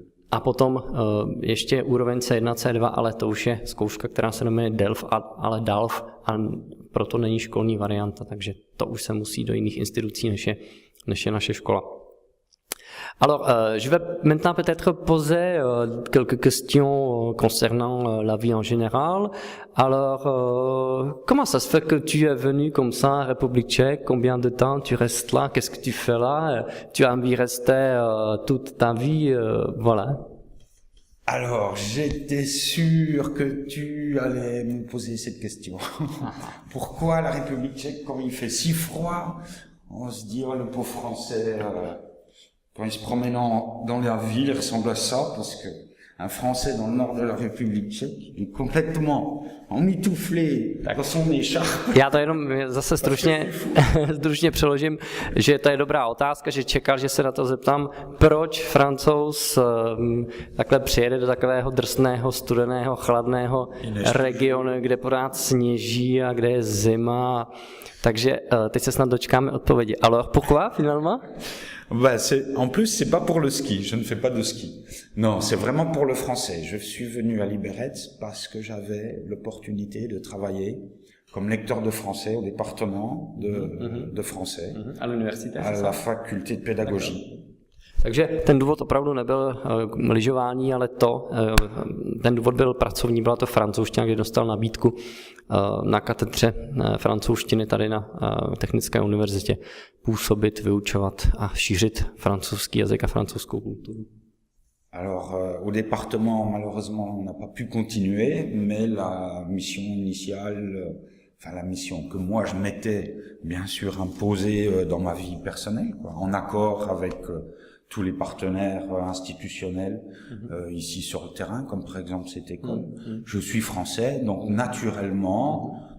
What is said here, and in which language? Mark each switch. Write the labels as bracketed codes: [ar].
[cs] A potom ještě úroveň C1, C2, ale to už je zkouška, která se jmenuje DELF, ale DALF, a proto není školní varianta, takže to už se musí do jiných institucí, než je naše škola. [fr] Alors, je vais maintenant peut-être poser quelques questions concernant la vie en général. Alors, comment ça se fait que tu es venu comme ça en République tchèque? Combien de temps tu restes là? Qu'est-ce que tu fais là? Tu as envie de rester toute ta vie? Voilà. Alors, j'étais sûr que tu allais me poser cette question. Pourquoi la République tchèque, quand il fait si froid, on se dit, oh, le pauvre Français... Quand il se promène dans la ville, il ressemble à ça, parce que un Français dans le nord de la République tchèque est complètement emmitouflé dans son écharpe. [cs] Já to jenom zase stručně přeložím, že to je dobrá otázka, že čekal, že se na to zeptám, proč Francouz takhle přijede do takového drsného, studeného, chladného regionu, kde pořád sněží a kde je zima. Takže teď se snad dočkáme odpovědi. [fr] Alors, pourquoi finalement? En plus, c'est pas pour le ski. Je ne fais pas de ski. Non, c'est vraiment pour le français. Je suis venu à Liberec parce que j'avais l'opportunité de travailler comme lecteur de français au département de français. À l'université. À la faculté de pédagogie. [cs] Takže ten důvod opravdu nebyl lyžování, ale ten důvod byl pracovní, byla to francouzština, kde dostal nabídku na katedře francouzštiny tady na Technické univerzitě působit, vyučovat a šířit francouzský jazyk a francouzskou kulturu. [fr] Alors, au département, malheureusement, on n'a pas pu continuer, mais la mission initiale, la mission que moi je m'étais bien sûr imposée dans ma vie personnelle, quoi, en accord avec tous les partenaires institutionnels ici sur le terrain, comme par exemple cette école. Je suis français, donc naturellement,